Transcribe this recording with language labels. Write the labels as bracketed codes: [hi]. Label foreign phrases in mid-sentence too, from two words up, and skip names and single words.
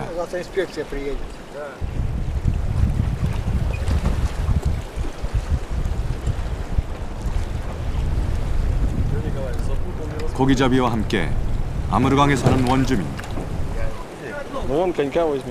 [ru] Завтра инспекция приедет. [ko] 고기잡이와 함께 아무르강에 사는 원주민. [ru] Ну вон конька возьми.